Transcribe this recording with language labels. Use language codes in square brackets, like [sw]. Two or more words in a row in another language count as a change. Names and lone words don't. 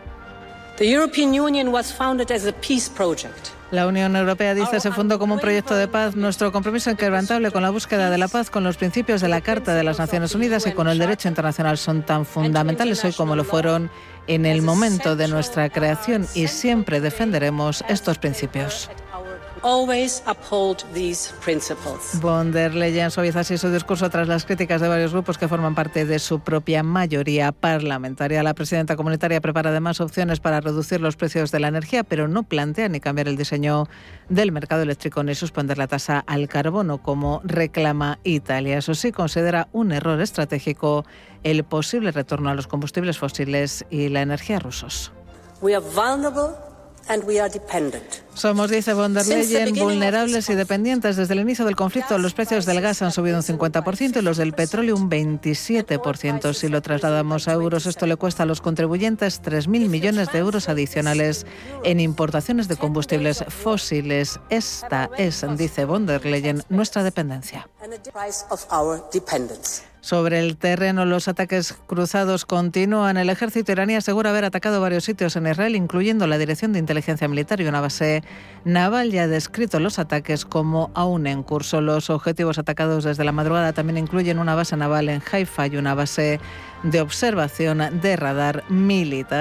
[es] La Unión Europea, dice, se fundó como un proyecto de paz. Nuestro compromiso inquebrantable con la búsqueda de la paz, con los principios de la Carta de las Naciones Unidas y con el derecho internacional son tan fundamentales hoy como lo fueron en el momento de nuestra creación y siempre defenderemos estos principios. Von der Leyen suaviza así su discurso tras las críticas de varios grupos que forman parte de su propia mayoría parlamentaria. La presidenta comunitaria prepara además opciones para reducir los precios de la energía, pero no plantea ni cambiar el diseño del mercado eléctrico ni suspender la tasa al carbono, como reclama Italia. Eso sí, considera un error estratégico el posible retorno a los combustibles fósiles y la energía rusos. Somos, dice von der Leyen, vulnerables y dependientes. Desde el inicio del conflicto, los precios del gas han subido un 50% y los del petróleo un 27%. Si lo trasladamos a euros, esto le cuesta a los contribuyentes 3.000 millones de euros adicionales en importaciones de combustibles fósiles. Esta es, dice von der Leyen, nuestra dependencia. Sobre el terreno, los ataques cruzados continúan. El ejército iraní asegura haber atacado varios sitios en Israel, incluyendo la Dirección de Inteligencia Militar y una base naval, y ha descrito los ataques como aún en curso. Los objetivos atacados desde la madrugada también incluyen una base naval en Haifa y una base de observación de radar militar.